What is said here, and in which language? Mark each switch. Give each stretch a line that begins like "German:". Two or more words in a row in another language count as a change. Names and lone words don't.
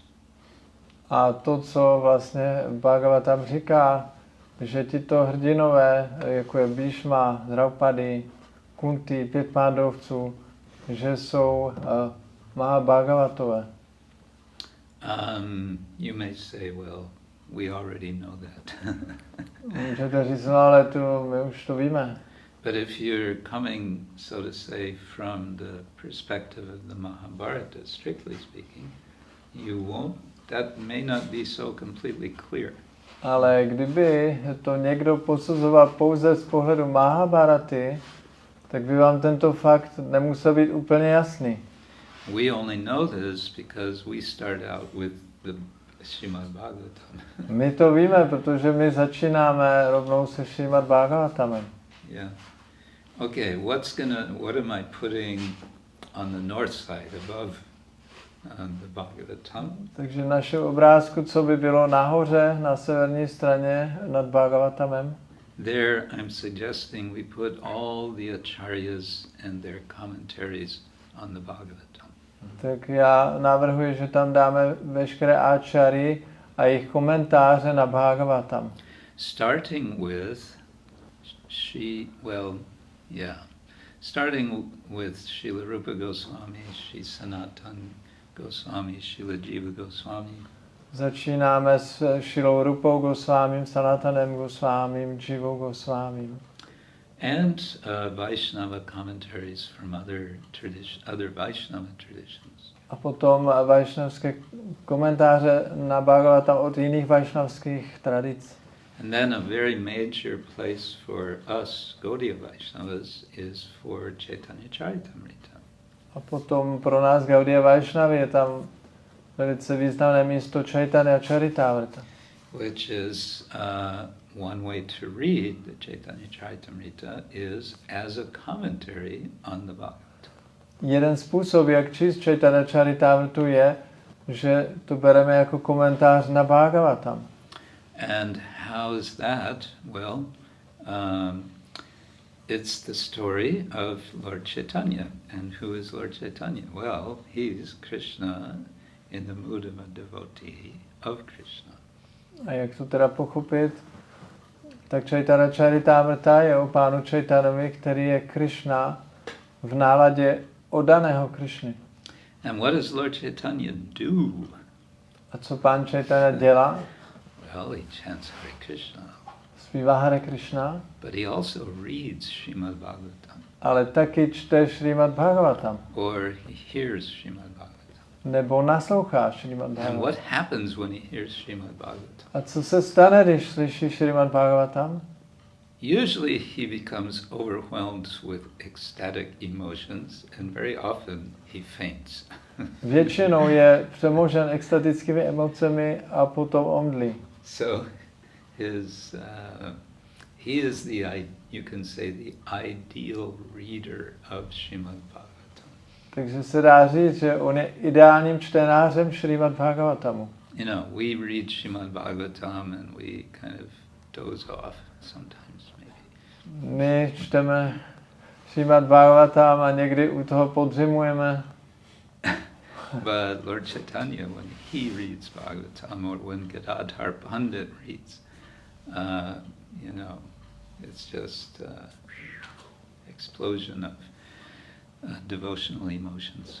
Czech: A to, co vlastně Bhagavatam říká, že tito hrdinové, jako je Bhishma, Draupadi, Kunti, 5 pándovců, že jsou Mahabhagavatové.
English: You may say, well, we already know that.
Czech: Můžete říct, no ale my už to víme.
English: But if you're coming, so to say, from the perspective of the Mahabharata, strictly speaking, that may not be so completely clear.
Czech: Ale kdyby to někdo posuzoval pouze z pohledu Mahabharaty, tak by vám tento fakt nemusel být úplně jasný.
English: We only know this because we start out with the Srimad-Bhagavatam.
Czech: My to víme, protože my začínáme rovnou se Srimad-Bhagavatamem.
English: Yeah. Okay, what am I putting on the north side above the Bhagavatam?
Czech: Takže v našem obrázku, co by bylo nahoře, na severní straně nad Bhagavatamem.
English: There I'm suggesting we put all the acharyas and their commentaries on the Bhagavatam.
Czech: Tak já navrhuji, že tam dáme veškeré áčary a jejich komentáře na Bhagavatam.
English: Starting with Srila Rupa Goswami, Sri Sanatan Goswami, Srila Jiva Goswami.
Czech: Začínáme s Šrilou Rupou Gosvámím, Sanatanem Gosvámím, Jivou Gosvámím.
English: And Vaishnava commentaries from other Vaishnava traditions.
Czech: A potom vaishnavské komentáře na Bhagavatam od jiných vaishnavských tradic.
English: And then a very major place for us Gaudiya Vaishnavas is for Chaitanya Charitamrita.
Czech: A potom pro nás Gaudiya Vaishnavy je tam velice významné místo Chaitanya Charitamrita.
English: Which is one way to read the Chaitanya Charitamrita is as a commentary on the Bhagavatam.
Czech: Jeden způsob, jak číst Chaitanya Charitamritu je, že to bereme jako komentář na Bhagavatam.
English: And how is that? Well, it's the story of Lord Chaitanya. And who is Lord Chaitanya? Well, he's Krishna in the mood of a devotee of Krishna.
Czech: A jak to teda pochopit? Tak Chaitanya Charitamrita je o pánu Chaitanovi, který je Krishna v náladě oddaného Krishny.
English: And what does Lord Chaitanya do?
Czech: A co pán Chaitanya dělá?
English: Well, he chants Hare Krishna.
Czech: Zpívá Hare Krishna.
English: But he also reads Srimad-Bhagavatam.
Czech: Ale taky čte Srimad-Bhagavatam.
English: Or he hears Srimad-Bhagavatam.
Czech: Nebo naslouchá Srimad-Bhagavatam.
English: And what happens when he hears Srimad-Bhagavatam?
Czech: A co se stane, když slyší Srimad-Bhagavatam?
English: Usually he becomes overwhelmed with ecstatic emotions and very often he faints.
Czech: Většinou je přemožen extatickými emocemi a potom omdlí.
English: So he is you can say the ideal reader of Srimad-Bhagavatam.
Czech: Takže se dá říct, že on je ideálním čtenářem Srimad-Bhagavatamu.
English: You know, we read Srimad-Bhagavatam and we kind of doze off sometimes, maybe.
Czech: My čteme Srimad-Bhagavatam a někdy u toho podřimujeme.
English: But Lord Chaitanya, when he reads Bhagavatam, or when Gadadhar Pandit reads, you know, it's just explosion of devotional emotions.